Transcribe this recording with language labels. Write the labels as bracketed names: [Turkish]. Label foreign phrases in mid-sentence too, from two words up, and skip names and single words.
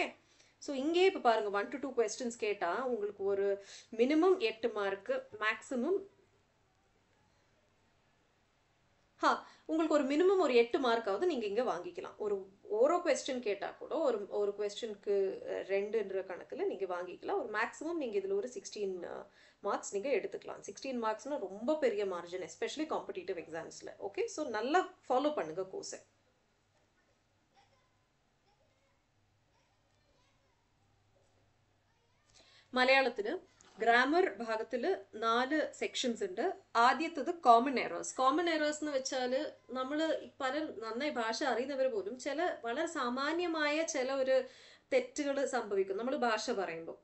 [Tamil] ஸோ இங்கேயே இப்போ பாருங்க 1 to 2 கொஸ்டின்ஸ் கேட்டா உங்களுக்கு ஒரு மினிமம் 8 மார்க்கு, மேக்ஸிமம் உங்களுக்கு ஒரு மினிமம் ஒரு 8 மார்க்காவது நீங்க இங்க வாங்கிக்கலாம். ஒரு கொஸ்டின் கேட்டா கூட ஒரு கொஸ்டினுக்கு 2ன்ற கணக்குல நீங்க வாங்கிக்கலாம். ஒரு மேக்ஸிமம் நீங்க இதுல ஒரு 16 மார்க்ஸ் நீங்க எடுத்துக்கலாம். 16 மார்க்ஸ்னா ரொம்ப பெரிய மார்ஜின், [English] especially competitive exams. [Tamil] ஓகே, ஸோ நல்லா ஃபாலோ பண்ணுங்க கோர்ஸை. [Malayalam] മലയാളത്തില് ഗ്രാമർ ഭാഗത്തിൽ 4 സെക്ഷൻസ് ഉണ്ട്. ആദ്യത്തത് [English] common errors. common errors [Malayalam] എന്ന് വെച്ചാൽ നമ്മൾ പല നന്നായി ഭാഷ അറിയുന്നവർ പോലും ചില വളരെ സാമാന്യമായ ചില ഒരു തെറ്റുകൾ സംഭവിക്കും നമ്മൾ ഭാഷ പറയുമ്പോൾ.